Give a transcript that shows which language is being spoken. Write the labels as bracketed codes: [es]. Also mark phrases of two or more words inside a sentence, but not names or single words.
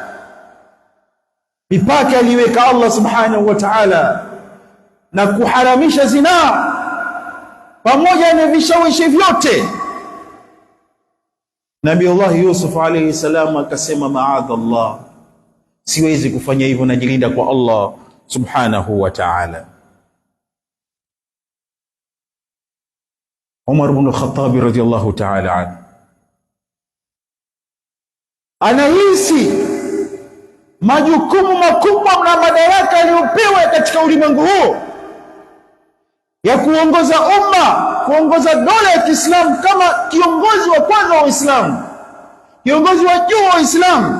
[sw] Mipaka aliweka [ar] الله سبحانه وتعالى [sw] na kuharamisha zinaa pamoja na vishawishi vyote. Nabiiullah Yusuf [ar] عليه السلام [sw] akasema ma'adhallah, siwezi kufanya hivyo, najilinda kwa [ar] الله سبحانه وتعالى. [sw] Umar ibn al-Khattab [ar] رضي الله تعالى عنه [sw] anahisi majukumu makubwa na madaraka aliyopewa katika ulimwengu huu ya kuongoza umma, kuongoza dola ya Kiislamu kama kiongozi wa kwanza wa Uislamu, kiongozi wa juu wa Uislamu.